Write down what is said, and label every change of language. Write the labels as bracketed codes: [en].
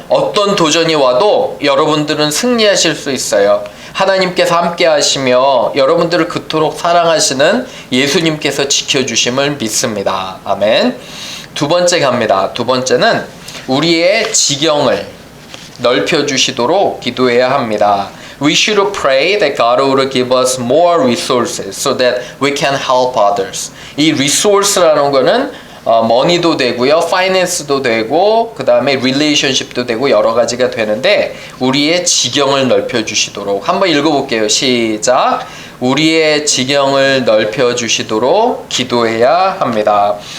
[ko] 어떤 도전이 와도 여러분들은 승리하실 수 있어요. 하나님께서 함께 하시며 여러분들을 그토록 사랑하시는 예수님께서 지켜주심을 믿습니다. 아멘. 두 번째 갑니다. 두 번째는 우리의 지경을 넓혀주시도록 기도해야 합니다. [en] We should pray that God would give us more resources so that we can help others. [ko] 이 resource라는 거는 money도 되고요, finance도 되고, 그 다음에 relationship도 되고 여러 가지가 되는데 우리의 지경을 넓혀주시도록 한번 읽어볼게요. 시작. 우리의 지경을 넓혀주시도록 기도해야 합니다.